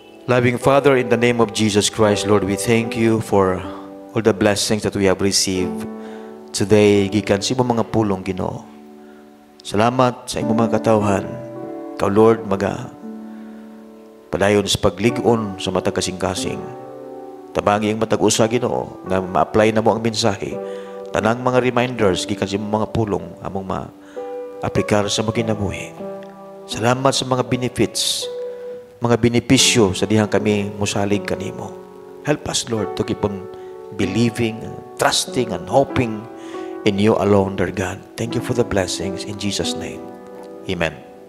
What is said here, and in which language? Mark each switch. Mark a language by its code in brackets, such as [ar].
[en] Loving Father, in the name of Jesus Christ, Lord, we thank you for all the blessings that we have received today. [ceb] Gikan sa imong mga pulong, Ginoo. Salamat sa imong mga katawhan. Ikaw, Lord, padayon sa paglig-on sa matag kasing-kasing. Tabangi ang matag usa, Ginoo, nga ma-apply na mo ang mensahe. Tanang mga reminders, gikan sa imong mga pulong, among ma-aplikar sa mga kinabuhi. Salamat sa mga benefits, mga benepisyo sa dihang kami musalig kanimo. [en] Help us, Lord, to keep on believing, trusting, and hoping in you alone, dear God. Thank you for the blessings. In Jesus' name, amen.